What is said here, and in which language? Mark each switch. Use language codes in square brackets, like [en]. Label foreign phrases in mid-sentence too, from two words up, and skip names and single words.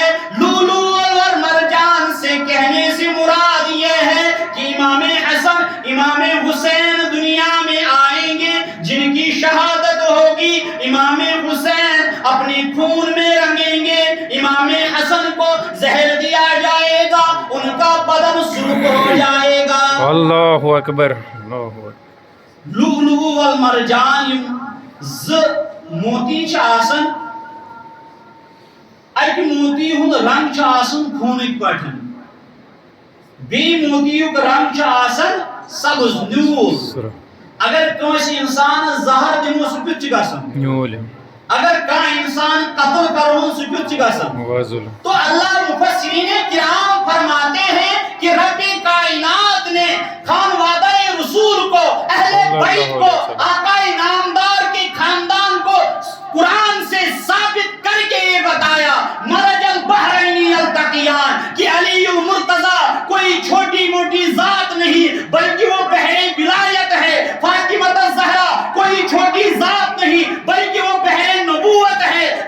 [ur] لؤلؤ اور مرجان سے کہنے سے مراد یہ ہے کہ امام حسن امام حسین دنیا میں آئیں گے، جن کی شہادت ہوگی، امام حسین اپنے خون میں رنگیں گے، امام حسن کو زہر دیا جائے گا، ان کا بدن سرخ ہو جائے گا۔ [ar] اللہ اکبر، اللہ اکبر۔ لؤلؤ والمرجان [ks] ز موتی چھ آسن، اکہ موتی ہند رنگ چھ آسن خونک پٹھن، بی موتیوک رنگ چھ آسن سبز نیول۔ اگر کوئی انسان زہر دمو سہ کیُتھ چھ گژھان؟ نیول۔ اگر کانٛہہ انسان قتل کرون سہ کیُتھ چھ گژھان؟ [ur] تو اللہ مفسرین کرام فرماتے ہیں کہ رب کائنات نے خانوادہ رسول کو، اہل بیت کو، آقا نامدار کے خاندان کو قرآن سے ثابت کر کے یہ بتایا [ar] مرج البحرین یلتقیان [ur] کہ علی المرتضی کوئی چھوٹی موٹی ذات نہیں بلکہ وہ بحر ولایت ہے، فاطمہ الزہرا کوئی چھوٹی ذات نہیں بلکہ وہ بحر نبوت ہے۔